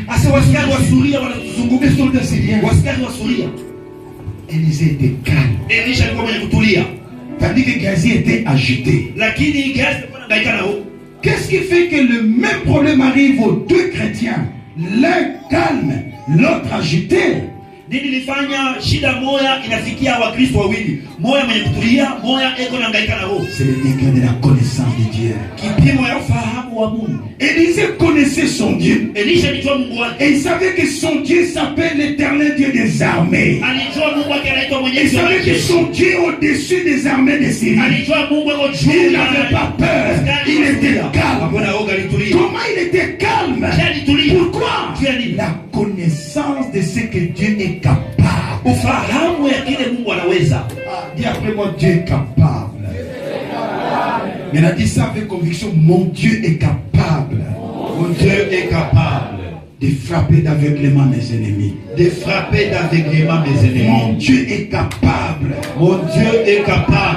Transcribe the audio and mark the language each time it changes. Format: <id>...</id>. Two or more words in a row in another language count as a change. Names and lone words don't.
<fr>Les soldats syriens. Élisée était calme. Tandis que Géasi était agité. Qu'est-ce qui fait que le même problème arrive aux deux chrétiens? L'un calme, l'autre agité.</fr> <sw>Nini lifanya shida moya inafikia Wakristo wawili. Moya mwenye kutulia, moya eko na ngaika na roho.</sw> <fr>C'est le degré de la connaissance de Dieu.</fr> <sw>Kipimo ya ufahamu wa Mungu.</sw> <fr>Élisée connaissait son Dieu.</fr> <sw>Elisha alijua Mungu wake.</sw> <fr>Et il savait que son Dieu s'appelle l'Éternel Dieu des armées.</fr> <sw>Alijua Mungu wake anaitwa Mwenyezi Mungu.</sw> <fr>Il savait que son Dieu est au-dessus des armées de Syrie.</fr> <sw>Alijua Mungu yuko juu.</sw> <fr>Il n'avait pas peur. Il était calme. Comment il était calme? Pourquoi? La connaissance de ce que Dieu est capable.</fr> <sw>Ufahamu ya kile Mungu anaweza.</sw> <fr>Dis après moi, Dieu est capable. Mais il a dit ça avec conviction, mon Dieu est capable. Mon Dieu est capable de frapper d'aveuglement mes ennemis. De frapper d'aveuglement mes ennemis. Mon Dieu est capable. Mon Dieu est capable</fr>